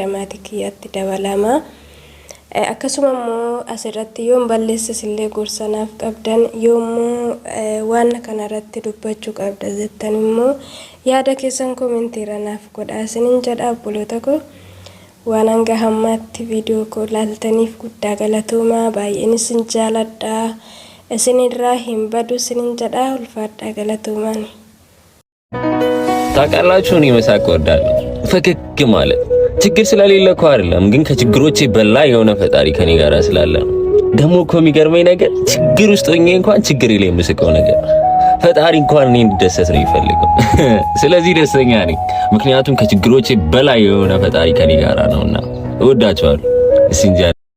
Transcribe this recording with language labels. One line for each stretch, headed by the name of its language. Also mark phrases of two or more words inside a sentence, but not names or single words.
Oromo: maatii kiyyaatti dabalama akkasuma immoo asirratti yoon balleesses illee gorsanaaf qabdan yoommoo waan kanarratti dubbachuu qabda jettan immoo yaada keessan koomentiirra naaf godhaa sinin jedhaa obboloota koo waan hanga hammaatti viidiyoo koo laaltaniif guddaa galatoomaa baay'een isin jaaladhaa isinirraa hin badu sinin jedhaa ulfaadhaa galatoomaan
Amharic: ታውቃላችሁ እኔ መሳቅ እወዳለሁ ፈገግ ማለት ችግር ስለሌለ እኮ አይደለም ግን ከችግሮቼ በላይ የሆነ ፈጣሪ ከኔ ጋር ስላለ ነው ደግሞ እኮ የሚገርመኝ ነገር ችግር ውስጥ ሆኜ እንኳን ችግር የለም የምስቀው ነገር ፈጣሪ እንኳን እኔ እንድደሰት ነው የሚፈልገው ስለዚህ ደስተኛ ነኝ ምክንያቱም ከችግሮቼ በላይ የሆነ ፈጣሪ ከኔ ጋር ነውና እወዳቸዋለሁ እስንጃ